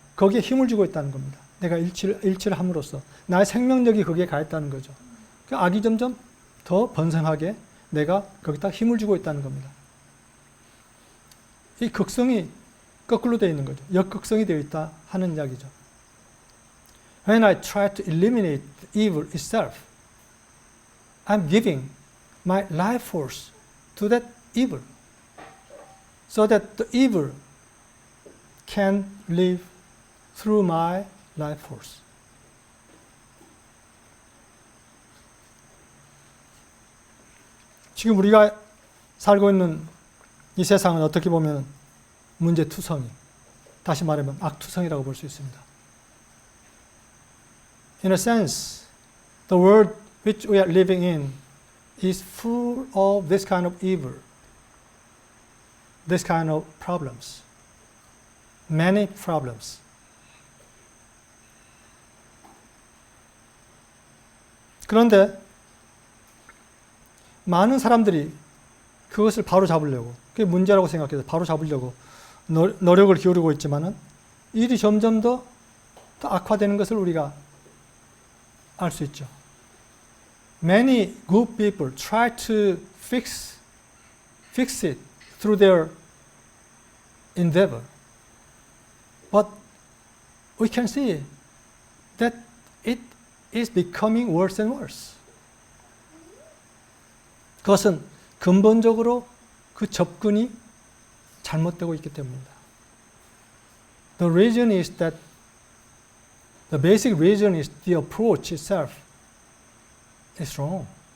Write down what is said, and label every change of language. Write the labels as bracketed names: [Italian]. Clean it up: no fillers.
[Korean] 거기에 힘을 주고 있다는 겁니다. 내가 일치를 함으로써 나의 생명력이 거기에 가 있다는 거죠. 그 악이 점점 더 번성하게 내가 거기다 힘을 주고 있다는 겁니다. 이 극성이 거꾸로 되어 있는 거죠. 역극성이 되어 있다 하는 이야기죠. [English] When I try to eliminate the evil itself, I'm giving my life force to that evil, so that the evil can live through my life force. [Korean] 지금 우리가 살고 있는 이 세상은 어떻게 보면 문제투성이, 다시 말하면 악투성이라고 볼 수 있습니다. [English] In a sense, the world which we are living in is full of this kind of evil, this kind of problems, many problems. [Korean] 그런데 많은 사람들이 그것을 바로 잡으려고, 그게 문제라고 생각해서 바로 잡으려고 노력을 기울이고 있지만은 일이 점점 더 악화되는 것을 우리가 알 수 있죠. [English] Many good people try to fix it through their endeavor, but we can see that it is becoming worse and worse. [Korean] 그것은 근본적으로 그 접근이 잘못되고 있기 때문입니다. [English] The reason is that the basic reason is the approach itself is wrong.